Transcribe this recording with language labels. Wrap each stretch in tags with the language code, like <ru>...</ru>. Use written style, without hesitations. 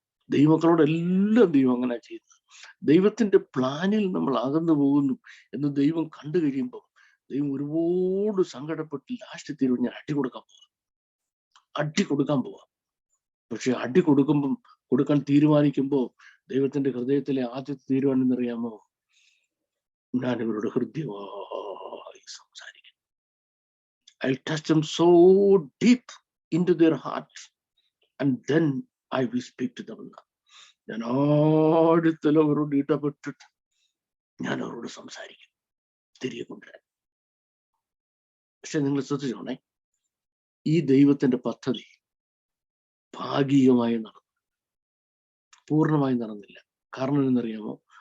<ml>ദൈവമക്കളോട് എല്ലാം ദൈവം അങ്ങനെ ചെയ്യുന്നത്. ദൈവത്തിന്റെ പ്ലാനിൽ നമ്മൾ അകന്നു പോകുന്നു എന്ന് ദൈവം കണ്ടു കഴിയുമ്പോൾ ദൈവം ഒരുപാട് സങ്കടപ്പെട്ട് ലാസ്റ്റ് തീരുമാനം ഞാൻ അടി കൊടുക്കാൻ പോവാം. പക്ഷെ അടി കൊടുക്കാൻ തീരുമാനിക്കുമ്പോൾ ദൈവത്തിന്റെ ഹൃദയത്തിലെ ആദ്യത്തെ തീരുമാനം എന്നറിയാമോ? ഞാൻ ഇവരോട് ഹൃദ്യമായി സംസാരിക്കും.</ml> <en>I'll touch them so deep into their hearts and then I will speak to them.</en> <ml>ഞാൻ ആഴത്തിൽ അവരോട് ഇടപെട്ടിട്ട് ഞാൻ അവരോട് സംസാരിക്കും, തിരികെ കൊണ്ടുവരാൻ. പക്ഷെ നിങ്ങൾ ശ്രദ്ധിച്ചോണേ, ഈ ദൈവത്തിന്റെ പദ്ധതി ഭാഗികമായി നടന്നു, പൂർണ്ണമായി നടന്നില്ല. കാരണം എന്നറിയാമോ?</ml>